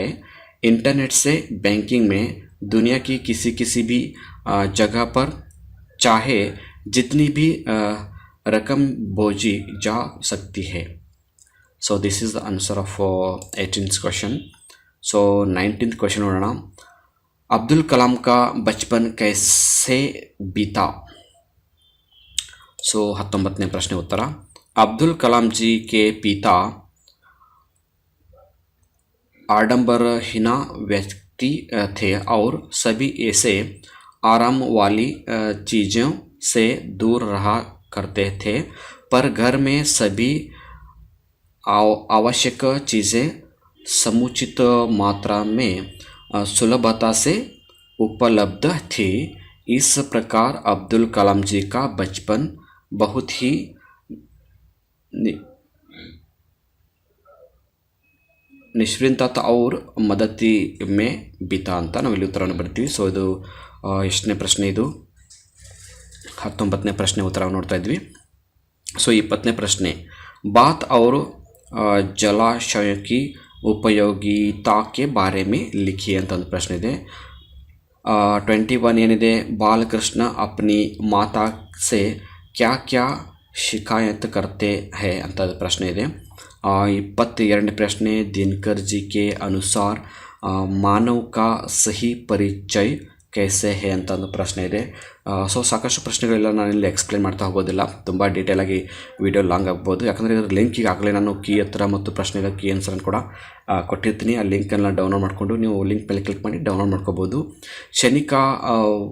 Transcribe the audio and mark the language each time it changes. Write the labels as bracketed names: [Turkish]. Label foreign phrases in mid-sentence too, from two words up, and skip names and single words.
[Hindi] इंटरनेट से बैंकिंग में दुनिया की किसी भी जगह पर चाहे जितनी भी रकम भेजी जा सकती है. [English] So this is the answer of 18th question. So 19th question [Hindi] होना. अब्दुल कलाम का बचपन कैसे बीता. [Kannada] सो 19ನೇ ಪ್ರಶ್ನೆ ಉತ್ತರ. [Hindi] अब्दुल कलाम जी के पिता आडंबरहीन व्यक्ति थे और सभी ऐसे आराम वाली चीज़ों से दूर रहा करते थे, पर घर में सभी आवश्यक चीज़ें समुचित मात्रा में सुलभता से उपलब्ध थी. इस प्रकार अब्दुल कलाम जी का बचपन बहुत ही निश्चिंतता और मदति में बीता [Kannada] ಅಂತ ನಾವು ಇಲ್ಲಿ ಉತ್ತರವನ್ನು ಬರ್ತೀವಿ. ಸೊ ಇದು ಎಷ್ಟನೇ ಪ್ರಶ್ನೆ ಇದು? 19ನೇ ಪ್ರಶ್ನೆ ಉತ್ತರ ನೋಡ್ತಾ ಇದ್ವಿ. ಸೊ 20ನೇ ಪ್ರಶ್ನೆ. [Hindi] बात और जलाशय की उपयोगिता के बारे में लिखिए [Kannada] ಅಂತ ಒಂದು ಪ್ರಶ್ನೆ ಇದೆ. 21 ಏನಿದೆ, [Hindi] बालकृष्ण अपनी माता से क्या क्या शिकायत करते हैं [Kannada] ಅಂತ ಪ್ರಶ್ನೆ ಇದೆ. 22ನೇ ಪ್ರಶ್ನೆ. [Hindi] दिनकर जी के अनुसार मानव का सही परिचय कैसे है [Kannada] ಅಂತ ಒಂದು ಪ್ರಶ್ನೆ ಇದೆ. ಸೊ ಸಾಕಷ್ಟು ಪ್ರಶ್ನೆಗಳೆಲ್ಲ ನಾನು ಇಲ್ಲಿ ಎಕ್ಸ್ಪ್ಲೇನ್ ಮಾಡ್ತಾ ಹೋಗೋದಿಲ್ಲ, ತುಂಬ ಡೀಟೇಲಾಗಿ ವಿಡಿಯೋ ಲಾಂಗ್ ಆಗ್ಬೋದು. ಯಾಕಂದರೆ ಇದರ ಲಿಂಕ್ ಈಗಾಗಲೇ ನಾನು ಕೀ ಹತ್ರ ಮತ್ತು ಪ್ರಶ್ನೆಗಳ ಕೀ ಆನ್ಸರನ್ನು ಕೂಡ ಕೊಟ್ಟಿರ್ತೀನಿ. ಆ ಲಿಂಕನ್ನು ಡೌನ್ಲೋಡ್ ಮಾಡಿಕೊಂಡು ನೀವು ಲಿಂಕ್ ಮೇಲೆ ಕ್ಲಿಕ್ ಮಾಡಿ ಡೌನ್ಲೋಡ್ ಮಾಡ್ಕೋಬೋದು.